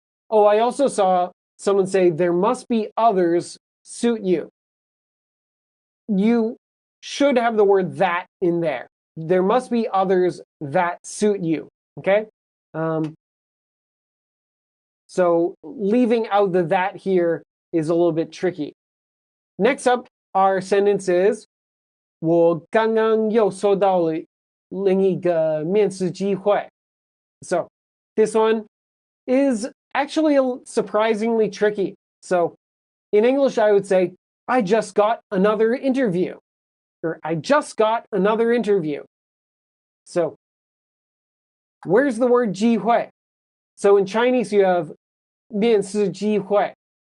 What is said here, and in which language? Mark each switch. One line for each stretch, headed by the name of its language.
English: Oh, I also saw someone say there must be others suit you. You should have the word that in there. There must be others that suit you, okay? So leaving out the that here is a little bit tricky. Next up, our sentence is
Chinese: 我刚刚又收到了另一个面试机会.
English: So this one is actually surprisingly tricky. So in English, I would say, I just got another interview, or I just got another interview. So where's the word 机会? So in Chinese, you have 面试机会.